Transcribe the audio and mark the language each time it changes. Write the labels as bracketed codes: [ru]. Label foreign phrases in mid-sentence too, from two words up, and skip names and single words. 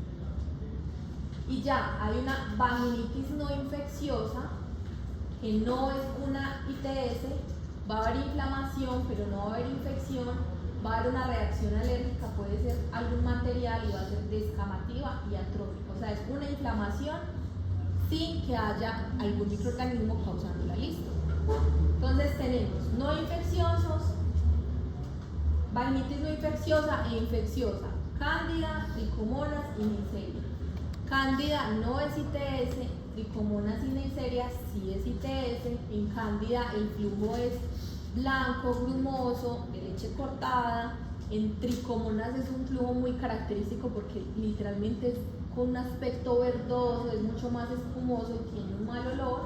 [es] Y ya hay una vaginitis no infecciosa, que no es una ITS, va a haber inflamación, pero no va a haber infección, va a haber una reacción alérgica, puede ser algún material y va a ser descamativa y atrófica. O sea, es una inflamación sin que haya algún microorganismo causándola. Listo. Entonces tenemos no infecciosos, vaginitis no infecciosa e infecciosa, Cándida, tricomonas y Neisseria. Cándida no es ITS, tricomonas y Neisseria sí es ITS. En Cándida el flujo es blanco, grumoso, de leche cortada. En tricomonas es un flujo muy característico porque literalmente es con un aspecto verdoso, es mucho más espumoso, tiene un mal olor.